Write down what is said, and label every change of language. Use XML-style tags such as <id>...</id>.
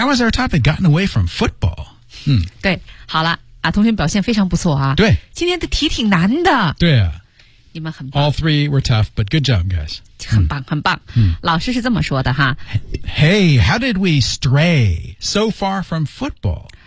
<en>How has our topic gotten away from football、</en> <zh>嗯、对好了、啊、同学表现非常不错啊对今天的题挺难的对啊你们很棒</zh> <en>All three were tough but good job guys</en> <zh>很棒、嗯、很棒、嗯、老师是这么说的哈</zh> <en>Hey, how did we stray so far from football?</en>